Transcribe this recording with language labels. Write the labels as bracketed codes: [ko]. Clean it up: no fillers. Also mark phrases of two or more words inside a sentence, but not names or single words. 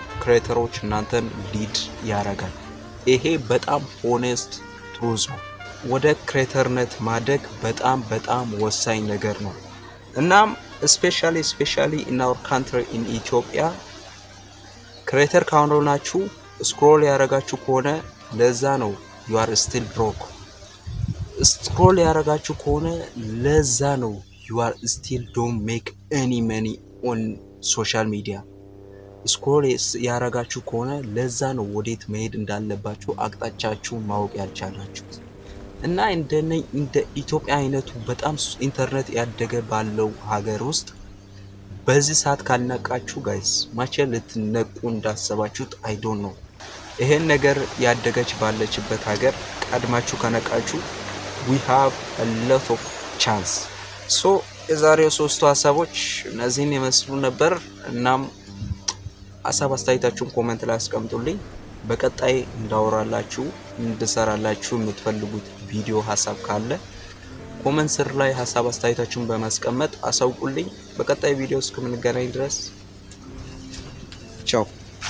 [am] ክሬተሮች እናንተን ሊድ ያደርጋል። ይሄ በጣም [en] honest truth [am] ነው። ወደ ክሬተርነት ማደግ በጣም ወሳኝ ነገር ነው። እናም [en] specially in our country in Ethiopia [am] ክሬተር ካልሆናችሁ ስክሮል ያረጋችሁ ከሆነ ለዛ ነው you [en] are still broke። [am] ስክሮል ያረጋችሁ ከሆነ ለዛ ነው [en] you are still don't make any money on social media። [am] ስክሮል ያረጋችሁ ከሆነ ለዛ ነው ወዴት መሄድ እንዳለባችሁ አቅጣጫችሁን ማወቅ ያልቻላችሁት። እና እንደ ኢትዮጵያ አይነቱ በጣም ኢንተርኔት ያደገ ባለው ሀገር ውስጥ በዚህ ሰዓት ካልነቃችሁ ጋይስ ማቼ ልትነቁ እንዳሰባችሁት [en] I don't know። [am] ይሄን ነገር ያደገች ባለችበት ሀገር ቀድማችሁ ከነቃችሁ [en] we have a lot of chance። [am] ሶ የዛሬው ሶስቱ ሀሳቦች እነዚህን ይመስሉ ነበር። እናም ሀሳብ አስተያየታችሁን ኮሜንት ላይ አስቀምጡልኝ። በቀጣይ እንዳወራላችሁ እንድሰራላችሁ የምትፈልጉት ቪዲዮ ሀሳብ ካለ ኮሜንት ስር ላይ ሀሳብ አስተያየታችሁን በማስቀመጥ አሳውቁልኝ። በቀጣይ ቪዲዮ እስከምንገናኝ ድረስ ቻው።